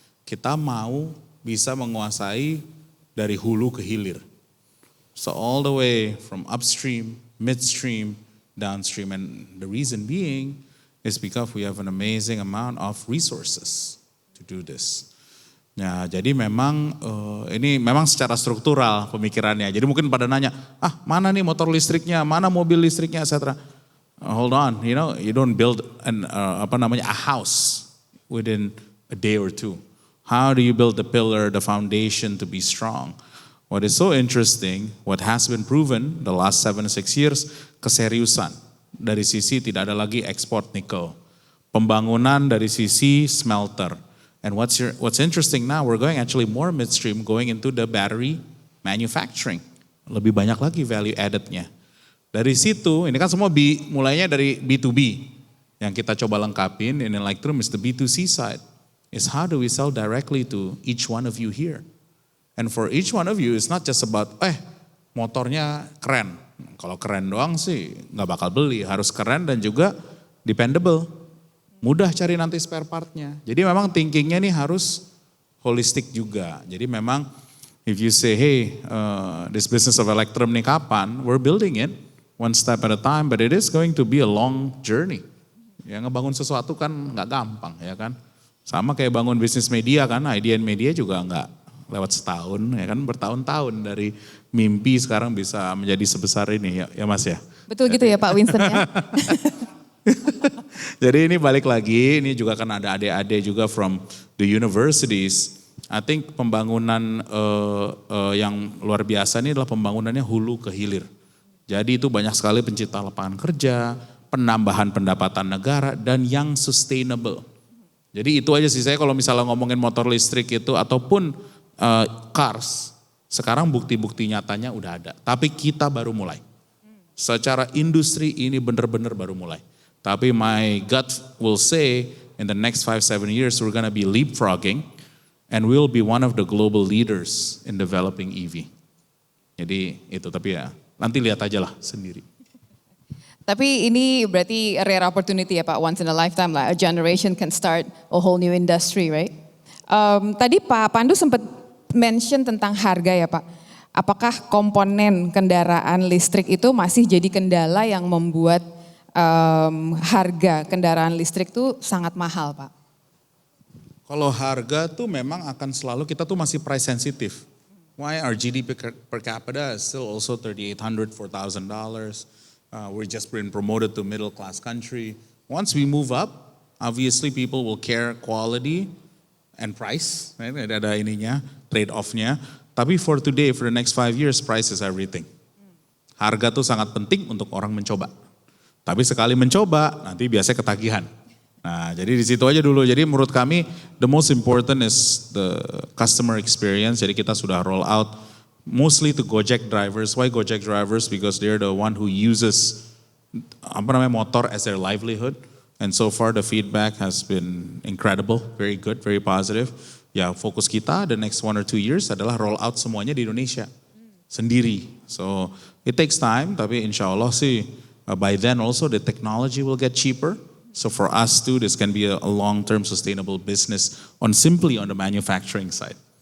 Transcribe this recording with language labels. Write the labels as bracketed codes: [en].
[id] Kita mau bisa menguasai dari hulu ke hilir. [en] So all the way from upstream, midstream, downstream, and the reason being is because we have an amazing amount of resources to do this. [id] Ya, jadi memang ini memang secara struktural pemikirannya. Jadi mungkin pada nanya, mana nih motor listriknya, mana mobil listriknya, etc. [en] Hold on, you don't build a house within a day or two. How do you build the pillar, the foundation to be strong? What is so interesting, what has been proven the last 7-6 years, [id] keseriusan dari sisi tidak ada lagi ekspor nikel, pembangunan dari sisi smelter. [en] And what's interesting now, we're going actually more midstream, going into the battery manufacturing. [id] Lebih banyak lagi value added-nya. Dari situ, ini kan semua mulainya dari B2B. Yang kita coba lengkapin [en] in Electrum is the B2C side. Is how do we sell directly to each one of you here. And for each one of you, it's not just about, [id] motornya keren. Kalau keren doang sih nggak bakal beli, harus keren dan juga dependable. Mudah cari nanti spare partnya. Jadi memang thinkingnya nih harus holistik juga. Jadi memang [en] if you say, hey, this business of Electrum [id] nih kapan? [en] We're building it one step at a time, but it is going to be a long journey. [id] Ya ngebangun sesuatu kan nggak gampang ya kan. Sama kayak bangun bisnis media kan, IDN Media juga nggak lewat setahun ya kan, bertahun-tahun dari mimpi sekarang bisa menjadi sebesar ini ya Mas ya. Betul gitu ya Pak Winston ya. Jadi ini balik lagi, ini juga kan ada adik-adik juga [en] from the universities. I think [id] pembangunan yang luar biasa ini adalah pembangunannya hulu ke hilir. Jadi itu banyak sekali pencipta lapangan kerja, penambahan pendapatan negara, dan yang sustainable. Jadi itu aja sih saya kalau misalnya ngomongin motor listrik itu ataupun cars, sekarang bukti-bukti nyatanya udah ada. Tapi kita baru mulai. Secara industri ini benar-benar baru mulai. Tapi [en] my gut will say in the next 5-7 years we're gonna be leapfrogging and we'll be one of the global leaders in developing EV. [id] Jadi itu, tapi ya nanti lihat aja lah sendiri. Tapi ini berarti [en] a rare opportunity [id] ya Pak, [en] once in a lifetime lah, a generation can start a whole new industry, right? [id] Tadi Pak Pandu sempat mention tentang harga ya Pak. Apakah komponen kendaraan listrik itu masih jadi kendala yang membuat harga kendaraan listrik tuh sangat mahal, Pak? Kalau harga tuh memang akan selalu, kita tuh masih [en] price sensitive. Why our GDP per capita is still also $3,800, $4,000. We're just been promoted to middle class country. Once we move up, obviously people will care quality and price. Right? [id] Ada ininya, trade off-nya. Tapi [en] for today, for the next 5 years, price is everything. [id] Harga tuh sangat penting untuk orang mencoba. Tapi sekali mencoba, nanti biasanya ketagihan. Nah, jadi di situ aja dulu. Jadi menurut kami [en] the most important is the customer experience. [id] Jadi kita sudah [en] roll out mostly to Gojek drivers. Why Gojek drivers? Because they're the one who uses motor as their livelihood. And so far the feedback has been incredible, very good, very positive. [id] Ya, fokus kita [en] the next 1 or 2 years [id] adalah roll out semuanya di Indonesia sendiri. [en] So it takes time, [id] tapi insya Allah sih [en] by then also the technology will get cheaper. So for us too, this can be a long-term sustainable business simply on the manufacturing side.